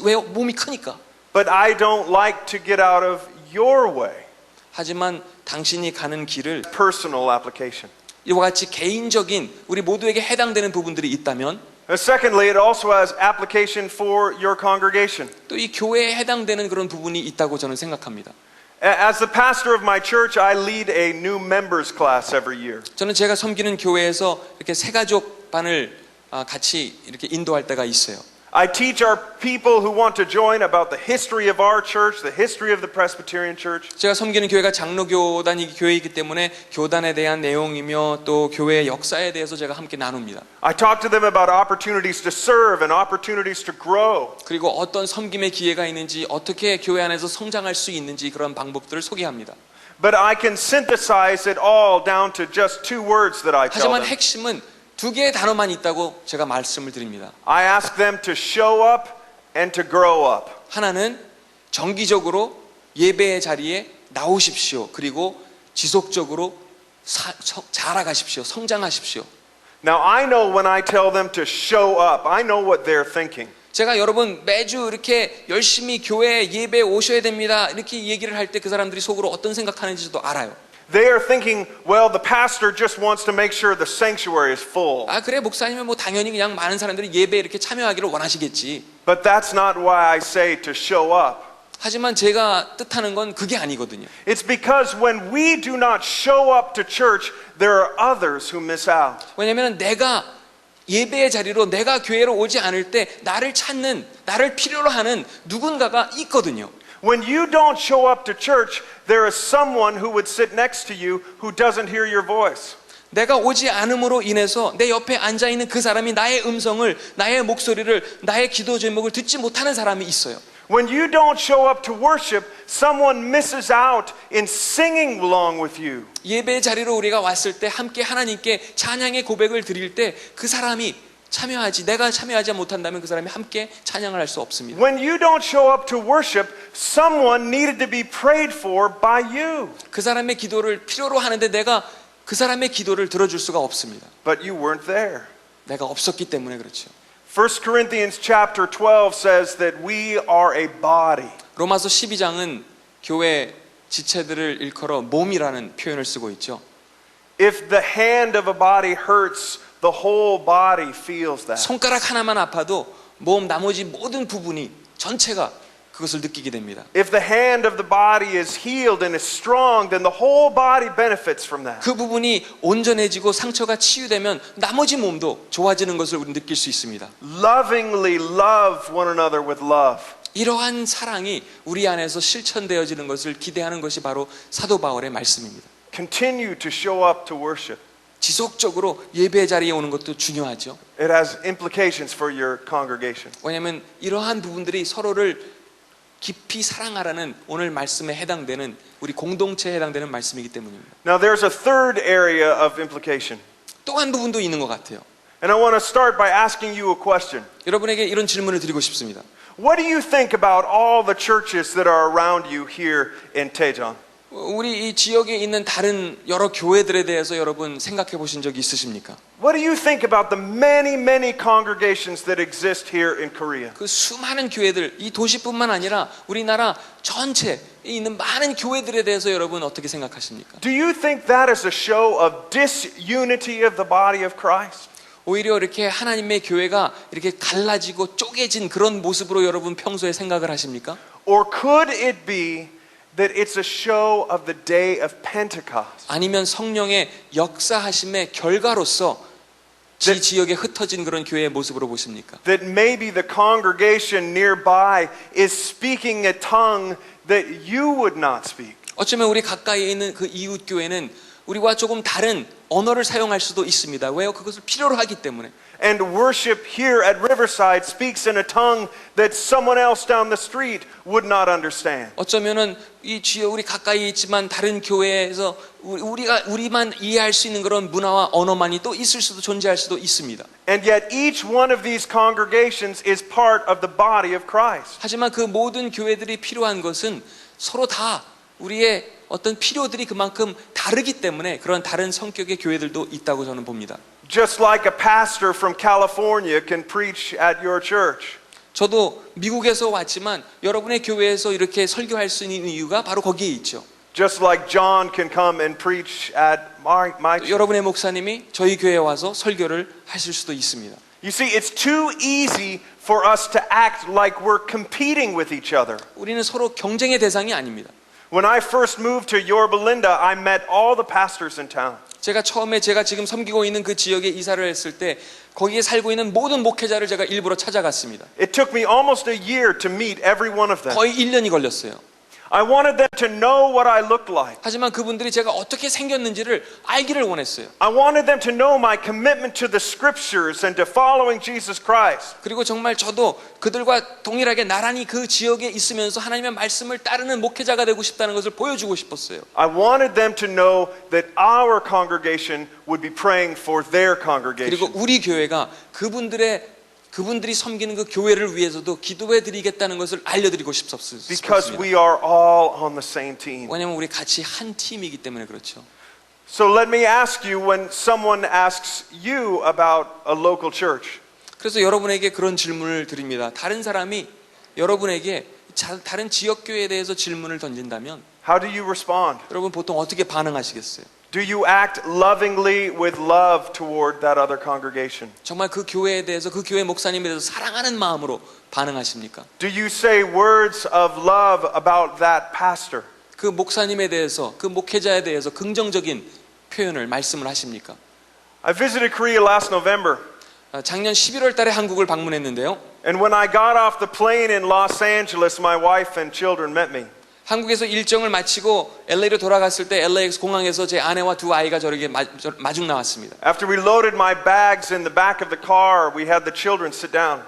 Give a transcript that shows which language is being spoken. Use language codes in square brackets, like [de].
[ko] 왜요? 몸이 크니까. [en] But I don't like to get out of your way. [ko] 하지만 당신이 가는 길을 [en] Personal application. [ko] 이와 같이 개인적인 우리 모두에게 해당되는 부분들이 있다면 [en] And secondly, it also has application for your congregation. [ko] 또 이 교회에 해당되는 그런 부분이 있다고 저는 생각합니다. [en] As the pastor of my church, I lead a new members class every year. [ko] 저는 제가 섬기는 교회에서 이렇게 새가족 반을 같이 이렇게 인도할 때가 있어요. [en] I teach our people who want to join about the history of our church, the history of the Presbyterian Church. [ko] 제가 섬기는 교회가 장로교단이 교회이기 때문에 교단에 대한 내용이며 또 교회의 역사에 대해서 제가 함께 나눕니다. [en] I talk to them about opportunities to serve and opportunities to grow. [ko] 그리고 어떤 섬김의 기회가 있는지 어떻게 교회 안에서 성장할 수 있는지 그런 방법들을 소개합니다. [en] But I can synthesize it all down to just two words that I tell [ko] 하지만 [en] them. [ko] 핵심은 두 개의 단어만 있다고 제가 말씀을 드립니다. [en] I ask them to show up and to grow up. [ko] 하나는 정기적으로 예배의 자리에 나오십시오. 그리고 지속적으로 자라가십시오. 성장하십시오. [en] Now I know when I tell them to show up, I know what they're thinking. [ko] 제가 여러분 매주 이렇게 열심히 교회 예배에 오셔야 됩니다. 이렇게 얘기를 할 때 그 사람들이 속으로 어떤 생각하는지도 알아요. [en] They are thinking, well, the pastor just wants to make sure the sanctuary is full. [ko] 아 그래 목사님은 뭐 당연히 그냥 많은 사람들이 예배에 이렇게 참여하기를 원하시겠지. [en] But that's not why I say to show up. [ko] 하지만 제가 뜻하는 건 그게 아니거든요. [en] It's because when we do not show up to church, there are others who miss out. [ko] 왜냐하면 내가 예배의 자리로 내가 교회로 오지 않을 때 나를 찾는 나를 필요로 하는 누군가가 있거든요. [en] When you don't show up to church, there is someone who would sit next to you who doesn't hear your voice. [ko] 내가 오지 않음으로 인해서 내 옆에 앉아 있는 그 사람이 나의 음성을, 나의 목소리를, 나의 기도 제목을 듣지 못하는 사람이 있어요. [en] When you don't show up to worship, someone misses out in singing along with you. [ko] 예배의 자리로 우리가 왔을 때 함께 하나님께 찬양의 고백을 드릴 때 그 사람이 참여하지, 내가 참여하지 못한다면 그 사람이 함께 찬양을 할 수 없습니다. [en] When you don't show up to worship, someone needed to be prayed for by you. [ko] 그 사람의 기도를 필요로 하는데 내가 그 사람의 기도를 들어줄 수가 없습니다. [en] But you weren't there. [ko] 내가 없었기 때문에 그렇죠. [en] 1 Corinthians chapter 12 says that we are a body. [ko] 로마서 12장은 교회 지체들을 일컬어 몸이라는 표현을 쓰고 있죠. [en] If the hand of a body hurts, the whole body feels that. [ko] 손가락 하나만 아파도 몸 나머지 모든 부분이 전체가 그것을 느끼게 됩니다. [en] If the hand of the body is healed and is strong, then the whole body benefits from that. [ko] 그 부분이 온전해지고 상처가 치유되면 나머지 몸도 좋아지는 것을 우리는 느낄 수 있습니다. [en] Lovingly love one another with love. [ko] 이러한 사랑이 우리 안에서 실천되어지는 것을 기대하는 것이 바로 사도 바울의 말씀입니다. [en] Continue to show up to worship. [ko] 지속적으로 예배 자리에 오는 것도 중요하죠. [en] It has implications for your congregation. [ko] 왜냐하면 이러한 부분들이 서로를 깊이 사랑하라는 오늘 말씀에 해당되는 우리 공동체에 해당되는 말씀이기 때문입니다. [en] Now there's a third area of implication. [ko] 또 한 부분도 있는 것 같아요. [en] And I want to start by asking you a question. [ko] 여러분에게 이런 질문을 드리고 싶습니다. [en] What do you think about all the churches that are around you here in Daejeon? [ko] 우리 이 지역에 있는 다른 여러 교회들에 대해서 여러분 생각해 보신 적이 있으십니까? [en] What do you think about the many congregations that exist here in Korea? [ko] 그 수많은 교회들, 이 도시뿐만 아니라 우리나라 전체에 있는 많은 교회들에 대해서 여러분 어떻게 생각하십니까? [en] Do you think that is a show of disunity of the body of Christ? [ko] 오히려 이렇게 하나님의 교회가 이렇게 갈라지고 쪼개진 그런 모습으로 여러분 평소에 생각을 하십니까? [en] Or could it be that it's a show of the day of Pentecost? [ko] 아니면 성령의 역사하심의 결과로서 지역에 흩어진 그런 교회의 모습으로 보십니까? [en] That maybe the congregation nearby is speaking a tongue that you would not speak. [ko] 어쩌면 우리 가까이에 있는 그 이웃 교회는 우리와 조금 다른 언어를 사용할 수도 있습니다. 왜요? 그것을 필요로 하기 때문에. [en] And worship here at Riverside speaks in a tongue that someone else down the street would not understand. [ko] 어쩌면은 이 지역 우리 가까이 있지만 다른 교회에서 우리만 이해할 수 있는 그런 문화와 언어만이 또 있을 수도 존재할 수도 있습니다. [en] And yet each one of these congregations is part of the body of Christ. [ko] 하지만 그 모든 교회들이 필요한 것은 서로 다 우리의 어떤 필요들이 그만큼 다르기 때문에 그런 다른 성격의 교회들도 있다고 저는 봅니다. [en] Just like a pastor from California can preach at your church. [ko] 저도 미국에서 왔지만 여러분의 교회에서 이렇게 설교할 수 있는 이유가 바로 거기에 있죠. [en] Just like John can come and preach at my church. [ko] 여러분의 목사님이 저희 교회에 와서 설교를 하실 수도 있습니다. [en] You see, it's too easy for us to act like we're competing with each other. [ko] 우리는 서로 경쟁의 대상이 아닙니다. [en] When I first moved to Yorba Linda, I met all the pastors in town. [ko] 제가 처음에 제가 지금 섬기고 있는 그 지역에 이사를 했을 때 거기에 살고 있는 모든 목회자를 제가 일부러 찾아갔습니다. [en] It took me almost a year to meet every one of them. [ko] 거의 1년이 걸렸어요. [en] I wanted them to know what I looked like. [ko] 하지만 그분들이 제가 어떻게 생겼는지를 알기를 원했어요. [en] I wanted them to know my commitment to the scriptures and to following Jesus Christ. [ko] 그리고 정말 저도 그들과 동일하게 나란히 그 지역에 있으면서 하나님의 말씀을 따르는 목회자가 되고 싶다는 것을 보여주고 싶었어요. [en] I wanted them to know that our congregation would be praying for their congregation. [ko] 그리고 우리 교회가 그분들이 섬기는 그 교회를 위해서도 기도해 드리겠다는 것을 알려드리고 [en] Because [ko] 싶었습니다. [en] we are all on the same team. [ko] 왜냐하면 우리 같이 한 팀이기 때문에 그렇죠. [en] So let me ask you, when someone asks you about a local church, [ko] 그래서 여러분에게 그런 질문을 드립니다. 다른 사람이 여러분에게 다른 지역 교회에 대해서 질문을 던진다면 [en] how do you respond? [ko] 여러분 보통 어떻게 반응하시겠어요? [en] Do you act lovingly with love toward that other congregation? [ko] 정말 그 교회에 대해서 그 교회 목사님에 대해서 사랑하는 마음으로 반응하십니까? [en] Do you say words of love about that pastor? [ko] 그 목사님에 대해서 그 목회자에 대해서 긍정적인 표현을 말씀을 하십니까? [en] I visited Korea last November, [ko] 작년 11월 달에 한국을 방문했는데요. [en] and when I got off the plane in Los Angeles, my wife and children met me. [ko] 한국에서 일정을 마치고 LA로 돌아갔을 때 LAX 공항에서 제 아내와 두 아이가 저에게 마중 나왔습니다. [en] After we loaded my bags in the back of the car, we had the children sit down.